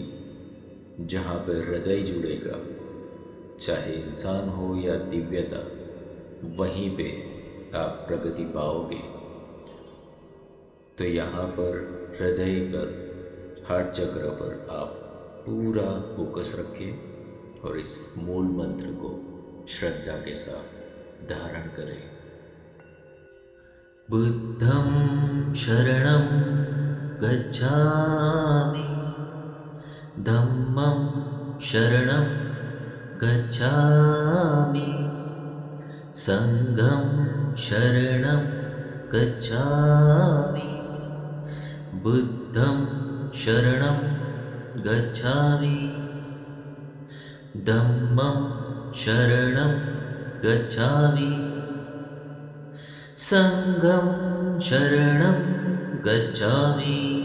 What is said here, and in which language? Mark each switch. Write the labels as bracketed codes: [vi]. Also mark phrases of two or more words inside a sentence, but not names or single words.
[hi] जहाँ पर हृदय जुड़ेगा, चाहे इंसान हो या दिव्यता, वहीं पे आप प्रगति पाओगे। तो यहाँ पर हृदय पर, हार्ट चक्र पर आप पूरा फोकस रखें और इस मूल मंत्र को श्रद्धा के साथ धारण करें। [pi] बुद्धं शरणं गच्छामि, धम्मं शरणं गच्छामि, संघं शरणं गच्छामि, बुद्धं शरणं गच्छामि, धम्मं शरणं गच्छामि, संघं शरणं गच्छामि,